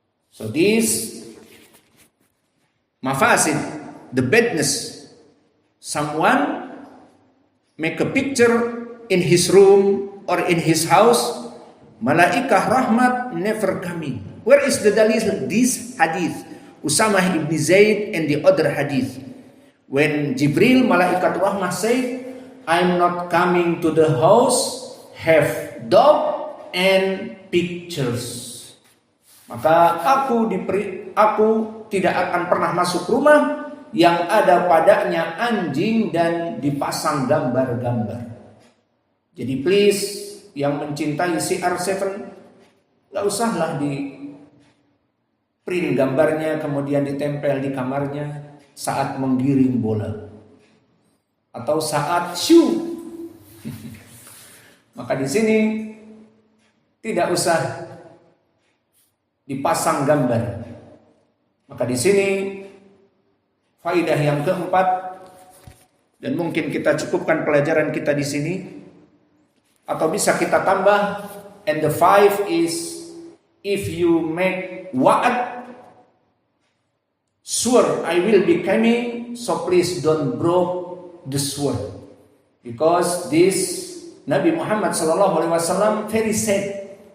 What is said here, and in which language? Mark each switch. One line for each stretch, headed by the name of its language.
English: So this mafasid, the badness, someone make a picture in his room or in his house, malaikah rahmat never coming. Where is the dalil? This hadith, Usamah ibn Zaid and the other hadith. When Jibril, malaikat rahmat said, I'm not coming to the house, have dog and pictures.
Indonesian: Maka aku tidak akan pernah masuk rumah yang ada padanya anjing dan dipasang gambar-gambar. Jadi please, yang mencintai CR7, gak usahlah di print gambarnya kemudian ditempel di kamarnya saat menggiring bola atau saat shoot. Maka di sini tidak usah dipasang gambar. Maka di sini faidah yang keempat, dan mungkin kita cukupkan pelajaran kita di sini, atau bisa kita tambah.
English: And the five is, if you make wa'ad, swear I will be coming, so please don't break the swear, because this Nabi Muhammad SAW very sad.